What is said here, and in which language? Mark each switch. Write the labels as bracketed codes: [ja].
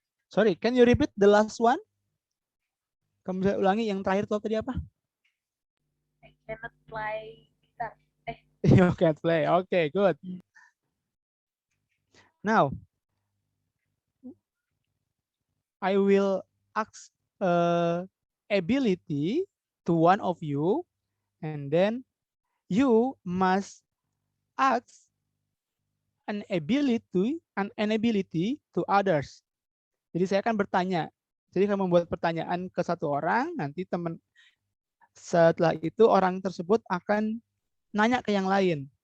[en] Sorry, can you repeat the last one? [id] Kamu bisa ulangi yang terakhir tuh tadi apa? [en] I cannot play guitar. You can't play. Okay, good. Now, I will ask ability to one of you, and then you must ask an ability to others. [id] Jadi saya akan bertanya. Jadi kamu membuat pertanyaan ke satu orang, nanti teman setelah itu orang tersebut akan nanya ke yang lain.